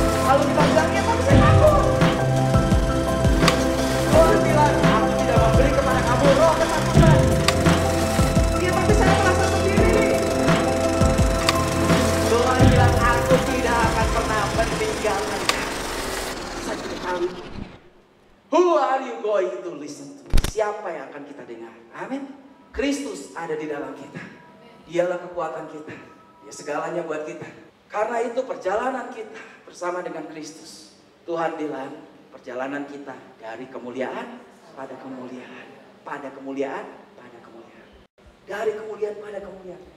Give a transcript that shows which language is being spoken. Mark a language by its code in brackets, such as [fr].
[id] Kalau kita bilang ya tapi saya takut, Tuhan bilang aku tidak memberi kepada kamu roh ketakutan. Ya tapi saya merasa sendiri. Tuhan bilang aku tidak akan pernah meninggalkan kamu. Satu kali. [en] Who are you going to listen to? [id] Siapa yang akan kita dengar? Amin. Kristus ada di dalam kita. Dialah kekuatan kita. Dia segalanya buat kita. Karena itu perjalanan kita bersama dengan Kristus. Tuhan bilang perjalanan kita dari kemuliaan pada kemuliaan, pada kemuliaan pada kemuliaan, dari kemuliaan pada kemuliaan.